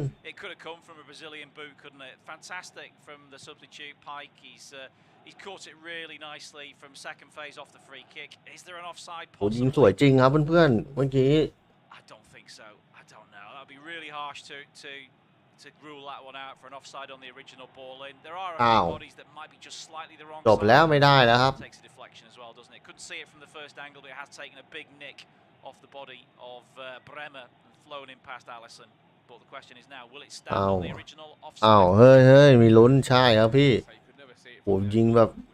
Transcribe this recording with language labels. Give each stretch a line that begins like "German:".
English: It could have come from a Brazilian boot, couldn't it? Fantastic from the substitute Pike. He's caught it really nicely from second phase off the free kick. Is there an offside?
Thai: ยิงสวยจริงครับเพื่อนๆเมื่อกี้
English: I don't think so. I don't know. That'd be really harsh to rule that one out for an offside on the original ball in. There are a few bodies that might be just slightly the wrong side.
Thai: จบแล้วไม่ได้แล้วครับ
English: Takes a deflection as well, doesn't it? Couldn't see it from the first angle, but it has taken a big nick off the body of Bremer and flown in past Alisson. But the question is now, will it stand on the original offside?
Thai: อ้าวเฮ้ยมีลุ้นใช่ครับพี่ผมยิงแบบ